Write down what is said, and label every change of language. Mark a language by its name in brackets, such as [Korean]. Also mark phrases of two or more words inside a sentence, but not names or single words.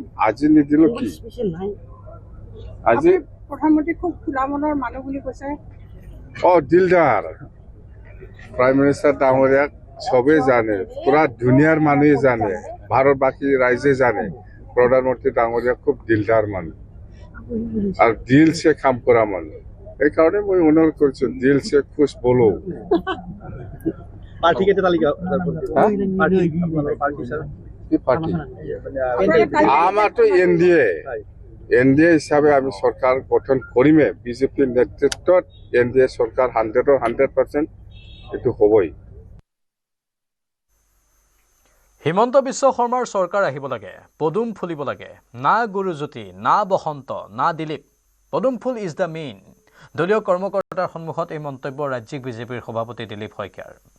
[Assamese] আজি নিদিলেও কি আজি প্ৰধানমন্ত্ৰী খুব খোলা মনৰ মানুহ বুলি কৈছে। দিলদাৰ প্ৰাইম মিনিষ্টাৰ ডাঙৰীয়াক চবেই জানে, পুৰা দুনিয়াৰ মানুহে জানে, ভাৰতবাসী ৰাইজে জানে প্ৰধানমন্ত্ৰী ডাঙৰীয়া খুব দিলদাৰ মানুহ। আর [Hindi] दिल से [Assamese] কাম করা মানুষ এই কারণে মই অনুরোধ করছি [Hindi] दिल से खुश बोलो [Assamese] পার্টি কেটে তালিকা কি পার্টি আমার তো এনডিএ হিসাবে আমি সরকার গঠন করিমে বিজেপির নেতৃত্বত এনডিএ সরকার 100% এটো হবই হিমন্ত বিশ্ব শৰ্মাৰ চৰকাৰ আহিব লাগে পদুম ফুলিব লাগে না গুৰুজ্যোতি না বসন্ত না দিলীপ পদুম ফুল [English] is the main [Assamese] দলীয় কৰ্মকৰ্তাৰ সন্মুখত এই মন্তব্য ৰাজ্যিক বিজেপিৰ সভাপতি দিলীপ শইকীয়াৰ